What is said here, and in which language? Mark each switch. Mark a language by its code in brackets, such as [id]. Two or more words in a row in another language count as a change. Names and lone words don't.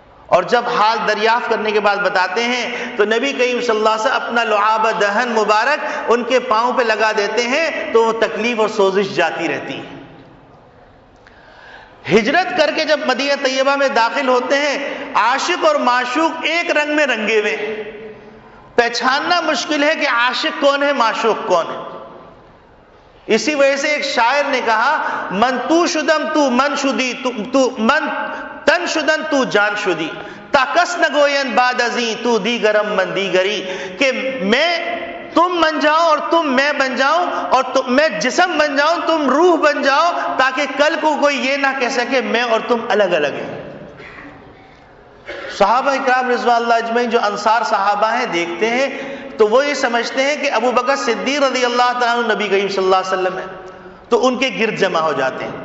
[ur] اور جب حال دریافت کرنے کے بعد بتاتے ہیں تو نبی کریم [ar] صلی اللہ علیہ وسلم [ur] اپنا لعاب دہن مبارک ان کے پاؤں پہ لگا دیتے ہیں تو وہ تکلیف اور سوزش جاتی رہتی ہے۔ ہجرت کر کے جب مدینہ طیبہ میں داخل ہوتے ہیں، عاشق اور معشوق ایک رنگ میں رنگے ہوئے، پہچاننا مشکل ہے کہ عاشق کون ہے، معشوق کون ہے۔ اسی وجہ سے ایک شاعر نے کہا، [fa] من تو شدم تو من شدی، تو من تن شدن تو جان شدی، تا کس نگوین بعد ازیں تو دیگرم من دیگری، [ur] کہ میں تم بن جاؤ اور تم میں بن جاؤں، اور میں جسم بن جاؤں تم روح بن جاؤ، تاکہ کل کو کوئی یہ نہ کہہ سکے میں اور تم الگ الگ ہیں۔ صحابہ اکرام [ar] رضوان اللہ اجمعین [ur] جو انصار صحابہ ہیں دیکھتے ہیں تو وہ یہ سمجھتے ہیں کہ ابو بکر صدیق [ar] رضی اللہ تعالیٰ عنہ [ur] نبی کریم [ar] صلی اللہ علیہ وسلم [ur] ہے، تو ان کے گرد جمع ہو جاتے ہیں۔